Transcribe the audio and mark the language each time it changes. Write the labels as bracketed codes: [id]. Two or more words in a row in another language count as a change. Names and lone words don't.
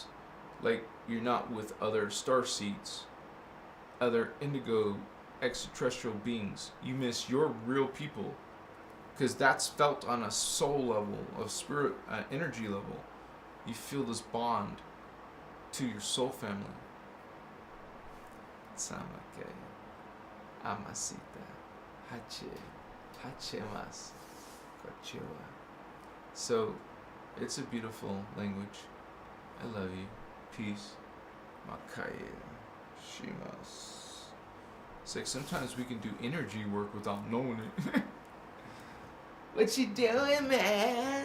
[en] Like you're not with other starseeds, other indigo extraterrestrial beings. You miss your real people. Because that's felt on a soul level, a spirit, energy level. You feel this bond. to your soul family. Samake, amasita, hachemas, kochewa. So, it's a beautiful language. I love you. Peace. Makaya, shimas. It's like sometimes we can do energy work without knowing it. What you doing, man?